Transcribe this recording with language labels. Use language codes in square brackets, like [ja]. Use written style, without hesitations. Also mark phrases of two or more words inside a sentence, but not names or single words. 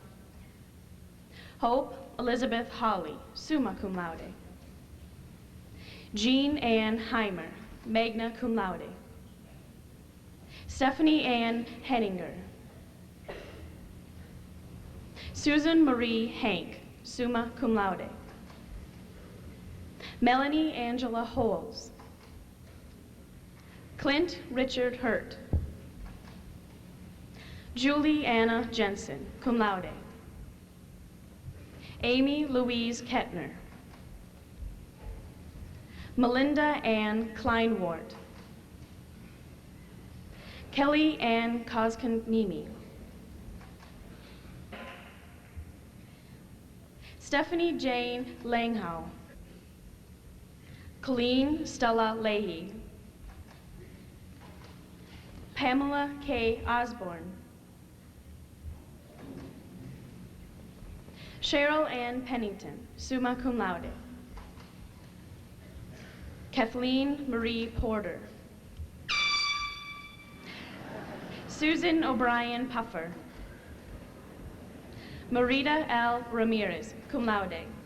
[en] Hope Elizabeth Hawley, [la] summa cum laude. [en] Jean Ann Heimer, [la] magna cum laude. [en] Stephanie Ann Henninger. Susan Marie Hank, [la] summa cum laude. [en] Melanie Angela Holes. Clint Richard Hurt. Julie Anna Jensen, [la] cum laude. [en] Amy Louise Kettner. Melinda Ann Kleinwart. Kelly Ann Koskanimi. Stephanie Jane Langhow. Colleen Stella Leahy. Pamela K. Osborne. Cheryl Ann Pennington, [la] summa cum laude. [en] Kathleen Marie Porter. Susan O'Brien Puffer. Marita L. Ramirez, [la] cum laude.